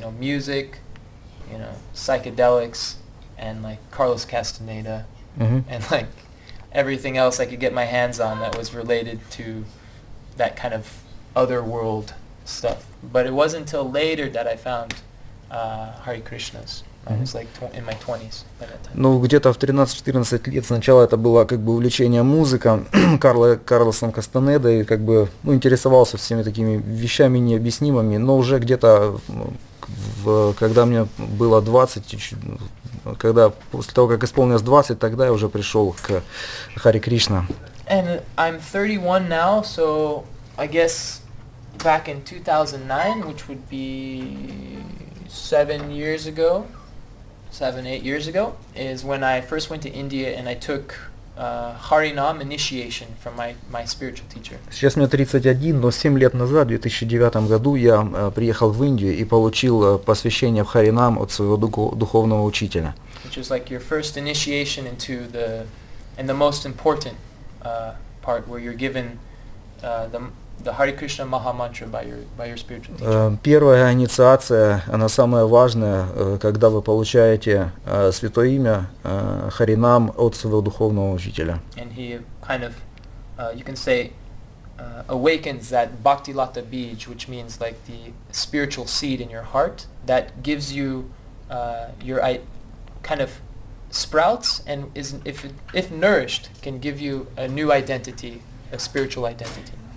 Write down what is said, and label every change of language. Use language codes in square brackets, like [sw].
[en] You know, music, you know, psychedelics, and like Carlos Castaneda, mhm. and like everything else I could get my hands on that was related to that kind of other world stuff. But it wasn't until later that I found Hare Krishnas. I was like in my 20s by that time. [ru] Ну, где-то в 13-14 лет сначала это было как бы увлечение музыкой, Карлосом Кастанедо, и как бы, ну, интересовался всеми такими вещами необъяснимыми, но уже где-то, когда мне было 20, когда после того, как исполнилось 20, тогда я уже пришел к Харе Кришна. [en] And I'm 31 now, so I guess back in 2009, which would be 7 years ago, 7-8 years ago, is when I first went to India and I took Harinam initiation from my spiritual teacher. [ru] Сейчас мне 31, но 7 лет назад, в 2009 году, я приехал в Индию и получил посвящение в Харинам от своего духовного учителя. [en] Which is like your first initiation into the most important part where you're given the Hare Krishna Maha Mantra by your spiritual teacher. [ru] Первая инициация, она самая важная, когда вы получаете святое имя Харинам от своего духовного учителя. [en] And he kind of, you can say, awakens that Bhakti Lata Bij, which means like the spiritual seed in your heart that gives you your kind of sprouts and is, if nourished, can give you a new identity, a spiritual identity.